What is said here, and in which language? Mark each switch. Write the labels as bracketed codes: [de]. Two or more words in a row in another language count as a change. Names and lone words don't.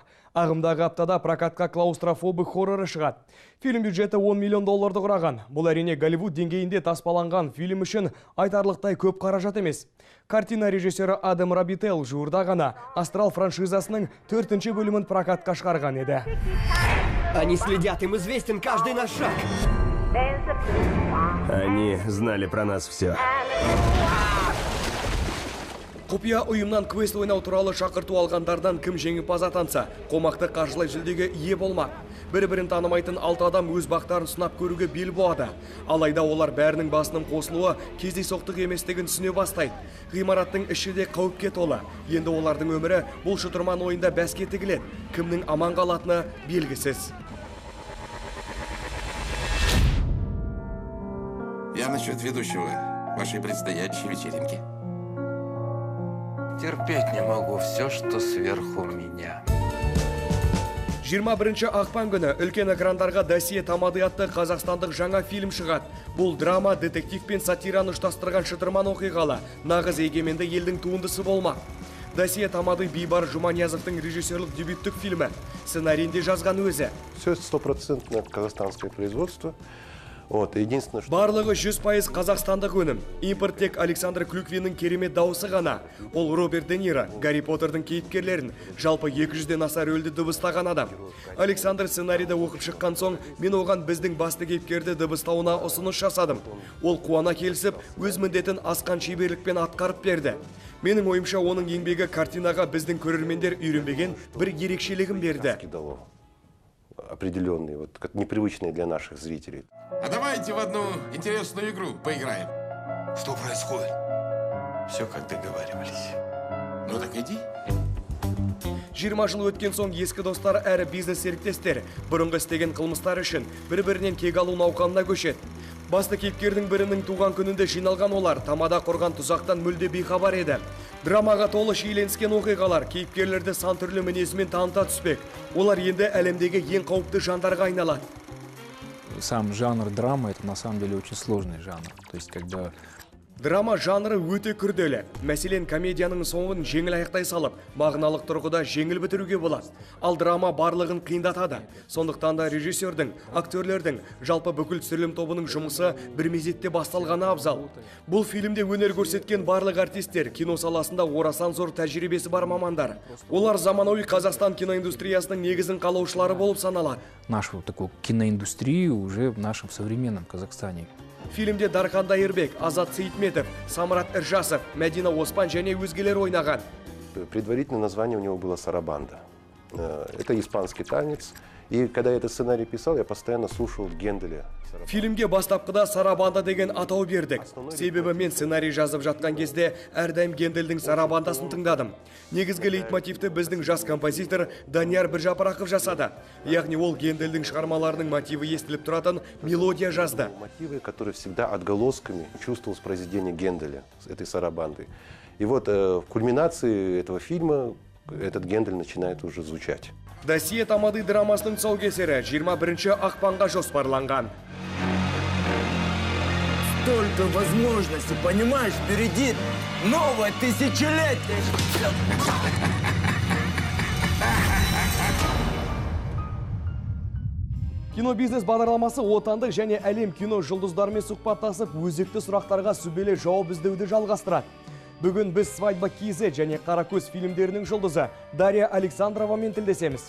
[kk] Ағымдағы аптада прокатқа клаустрофобы хорроры шығады. Фильм бюджеті $10 миллион құраған. Бұл әрине Голливуд деңгейінде таспаланған фильм үшін айтарлықтай көп қаражат емес. Картина режиссері Адам Робител жуырда ғана Астрал франшизасының 4-ші бөлімін прокатқа шығарған еді. [ru] Они следят, им известен каждый наш шаг. Они знали про нас все. [kk] Құпия ұйымнан квест ойнау туралы шақырту алғандардан кім жеңімпаз атанса, қомақты қаржылай жүлдеге ие болмақ. Бір-бірін танымайтын 6 адам өз бақтарын сынап көруге бел буады. Алайда олар бәрінің басының қосылуы кездейсоқтық еместігін түсіне бастайды. Ғимараттың іші де қауіпке толы. Енді олардың өмірі бұл шытырман ойында бәске тігіледі. Кімнің аман қалатыны белгісіз. [ru] Я насчет ведущего вашей предстоящей вечеринки. Терпеть не могу все, что сверху меня. [kk] 21 ақпан күні үлкен экрандарға «Досье Тамады» атты қазақстандық жаңа фильм шығады. Бұл драма, детектив пен сатираны ұштастырған шытырман оқиғалы, нағыз егеменді елдің туындысы болмақ. «Досье Тамады» Бейбар Жұманиязовтың режиссерлік дебюттік фильмі. Сценарийінде жазған өзі. [ru] Все 100% казахстанское производство. Вот, единственное, что... [kk] Барлығы 100% қазақстандық өнім. Импорт тек Александр Клюквиннің керемет дауысы ғана. Ол Роберт Де Ниро, Гарри Поттердің кейіпкерлерін, жалпы 200-ден аса рөлді дыбыстаған адам. Александр сценарийді оқып шыққан соң, мен оған біздің басты кейіпкерді дыбыстауына ұсыныс жасадым. Ол қуана келісіп, өз міндетін асқан шеберлікпен атқарып берді. Менің ойымша оның еңбегі картинаға біздің көрермендер үйренбеген бір ерекшелігін берді. [ru] Определенные, вот, непривычные для наших зрителей. А давайте в одну интересную игру поиграем. Что происходит? Все, как договаривались. Ну так иди. [kk] 20 жыл өткен соң ескі достар әрі бизнес серіктестер бұрынғы істеген қылмыстар үшін бір-бірінен кек алу науқанына көшеді. Басты кейіпкердің бірінің туған күнінде жиналған олар тамада құрған тұзақтан мүлде бейхабар еді. Драмаға толы шиеленіскен оқиғалар кейіпкерлерді сан түрлі мінезімен таныта түспек. Олар енді әлемдегі ең қауіпті жандарға айналады. [ru] Сам жанр драма — это на самом деле очень сложный жанр. То есть, когда [kk] Драма жанры өте күрделі. Мәселен, комедияның соңын жеңіл аяқтай салып, мағыналық тұрғыда жеңіл бітіруге болады. Ал драма барлығын қиындатады. Сондықтан да режиссердің, актерлердің, жалпы бүкіл түсірілім тобының жұмысы бір мезетте басталғаны абзал. Бұл фильмде өнер көрсеткен барлық артистер кино саласында орасан зор тәжірибесі бар мамандар. Олар заманауи Қазақстан киноиндустриясының негізін қалаушылары болып саналады. [ru] Нашу такую киноиндустрию уже в нашем современном Казахстане. [kk] Фильмде Дархан Дайырбек, Азат Сейтметов, Самрат Эржасов, Мәдина Оспан және өзгелер ойнаған. [ru] Предварительное название у него было «Сарабанда». Это испанский танец. И когда я этот сценарий писал, я постоянно слушал Генделя. [kk] Фильмге бастапқыда Сарабанда деген атау бердік. Себебі мен сценарий жазып жатқан кезде әрдайым Генделдің Сарабандасын тыңдадым. Негізгі лейтмотивті біздің жас композитор Данияр Біржапарақов жасады. Яғни ол Генделдің шығармаларының мотиві естіліп тұратын мелодия жазды. [ru] Мотивы, которые всегда отголосками чувствовалось произведение Генделя, этой Сарабанды. И вот в кульминации этого фильма этот Гендель начинает уже звучать. [kk] Досье тамады драмасының тұсаукесері 21 ақпанға жоспарланған. [ru] Столько возможностей, понимаешь, впереди новое тысячелетие. [kk] Кино-бизнес бағдарламасы отандық және әлем кино жұлдыздарымен сұхбаттасып, өзекті сұрақтарға сүбелі жауап іздеуді жалғастырады. Бүгін біз «Свадьба KZ» және «Қаракөз» фильмдерінің жұлдызы Дарья Александровамен тілдесеміз.